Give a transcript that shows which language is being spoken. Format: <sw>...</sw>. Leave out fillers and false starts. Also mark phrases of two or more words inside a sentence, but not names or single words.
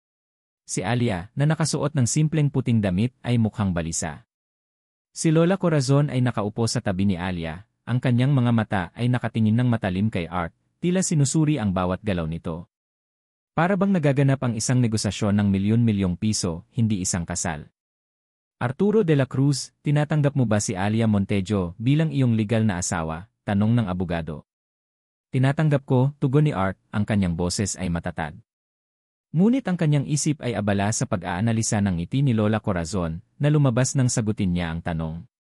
<tl>Si Alia, na nakasuot ng simpleng puting damit, ay mukhang balisa. Si Lola Corazon ay nakaupo sa tabi ni Alia, ang kanyang mga mata ay nakatingin ng matalim kay Art, tila sinusuri ang bawat galaw nito. Para bang nagaganap ang isang negosasyon ng milyon-milyong piso, hindi isang kasal. Arturo de la Cruz, tinatanggap mo ba si Alia Montejo bilang iyong legal na asawa? Tanong ng abogado. Tinatanggap ko, tugon ni Art, ang kanyang boses ay matatag. Ngunit ang kanyang isip ay abala sa pag-aanalisa ng ngiti ni Lola Corazon na lumabas nang sagutin niya ang tanong.</tl>